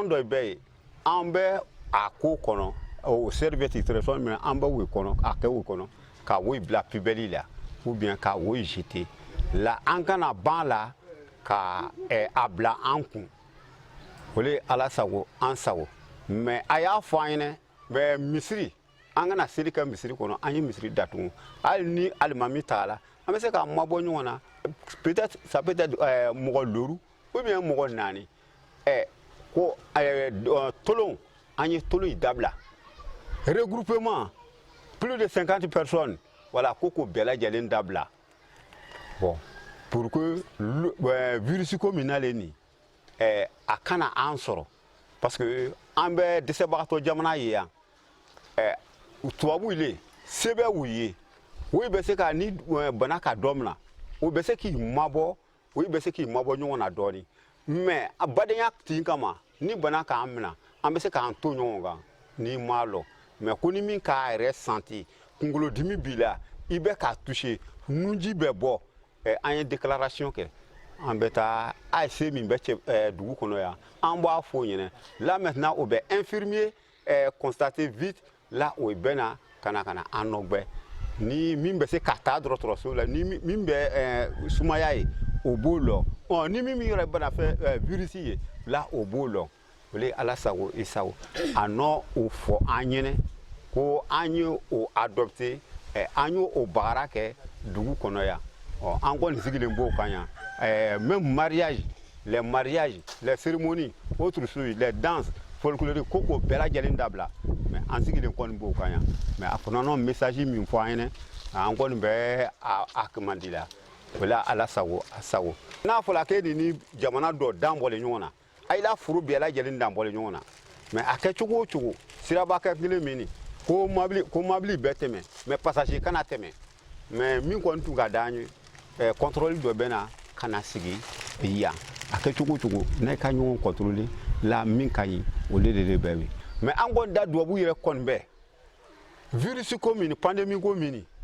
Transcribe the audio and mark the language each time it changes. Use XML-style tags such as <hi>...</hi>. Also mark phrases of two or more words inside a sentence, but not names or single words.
<bm>dɔ bɛ yen an bɛ a ko kɔnɔ o</bm> <fr>serviette torchon</fr> <bm>min an bɛ o kɔnɔ a kɛ o kɔnɔ ka o bila poubelle la</bm> <fr>ou bien</fr> <bm>ka o jeter la an kana ban la ka a bila an kun o le ala sago an sago mais a y'a fɔ an ɲɛna mais misiri an kana seli kɛ misiri kɔnɔ an ye misiri datugu hali ni alimami t'a la an bɛ se k'an mabɔ ɲɔgɔn na</bm> <fr>peut-être ça peut être</fr> <bm>mɔgɔ loru</bm> <fr>ou bien</fr> <bm>mɔgɔ naani ko tolon an ye tolon dabila</bm> <fr>regroupement plus de 50 personnes voilà</fr> <bm>ko bɛɛ lajɛlen dabila</bm> <fr>bon pour que virus</fr> <bm>ko min nalen nin a kana an sɔrɔ</bm> <fr>parce que</fr> <bm>an bɛ dɛsɛbagatɔ jamana ye yan tubabuw le sɛbɛn u ye o bɛ se ka ni bana ka dɔ min na o bɛ se k'i mabɔ o bɛ se k'i mabɔ ɲɔgɔn na dɔɔni mais a badenya tin kama ni bana k'an minɛ an bɛ se k'an to ɲɔgɔn kan ni m'a lɔ mais ko ni min k'a yɛrɛ santi kunkolodimi b'i la i bɛ k'a toucher nunji bɛ bɔ an ye déclaration kɛ an bɛ taa ASC min bɛ dugu kɔnɔ yan an b'a fɔ o ɲɛna</bm> <fr>là maintenant</fr> <bm>o bɛ</bm> <fr>infirmier constater vite là</fr> <bm>o bɛ na ka na an nɔgbɛ ni min bɛ se ka taa dɔgɔtɔrɔso la ni min bɛ sumaya ye o b'o lɔ ni min yɛrɛ bɛna fɛ virus ye là o b'o lɔ o le ala sago i sago a nɔ o fɔ an ɲɛna ko an ye o adopté an ye o bagara kɛ dugu kɔnɔ yan an kɔni sigilen b'o kan yan</bm> <fr>même mariage les mariages les cérémonies autres choses les danses folkloriques</fr> <bm>ko bɛɛ lajɛlen dabila mais an sigilen kɔni b'o kan yan mais a fana n'o message min fɔ an ɲɛna an kɔni bɛ a kumandi la o la ala sago a sago n'a fɔra k'e ni jamana dɔ dan bɔlen ɲɔgɔn na a yi la furu bɛɛ lajɛlen dan bɔlen ɲɔgɔn na mais a kɛ cogo o cogo siraba kɛ kelen min nin ko mobili bɛɛ tɛmɛ</bm> <fr>mais passager</fr> <bm>kana tɛmɛ mais min kɔni tun ka d'an ye contrôle dɔ bɛ na ka na sigi yan a kɛ cogo o cogo n'a ka ɲɔgɔn contrôler la min ka ɲi o de bɛ yen mais an kɔni da dubabu yɛrɛ kɔni bɛɛ virus ko min pandémie ko min</bm>